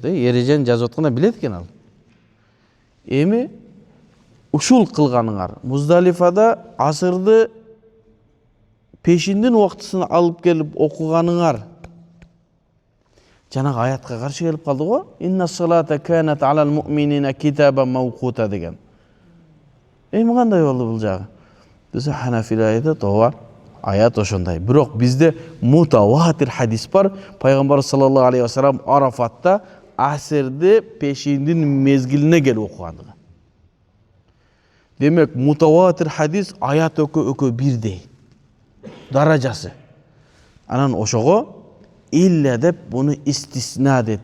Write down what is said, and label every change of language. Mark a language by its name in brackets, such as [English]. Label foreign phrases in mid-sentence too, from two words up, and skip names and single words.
[Kyrgyz] Эрежени жазып атканда билет экен ал. Эми ушул кылганыңар. Муздалифада асырды пешиндин убактысын алып келип окуганыңар жанагы аятка каршы келип калды го. [Arabic] إن الصلاة كانت على المؤمنين كتابا موقوتا деген. [Kyrgyz] Эми кандай болду бул жагы? Десе Ханафилер айтат, ооба, аят ошондой. Бирок бизде мутаватир хадис бар. Пайгамбар [Arabic] صلى الله عليه وسلم [Kyrgyz] Арафатта асырды пешиндин мезгилине келип окугандыгы. Демек, мутаватир хадис аят өкө бирдей. Даражасы. Анан ошого илля деп буну истисна дейт.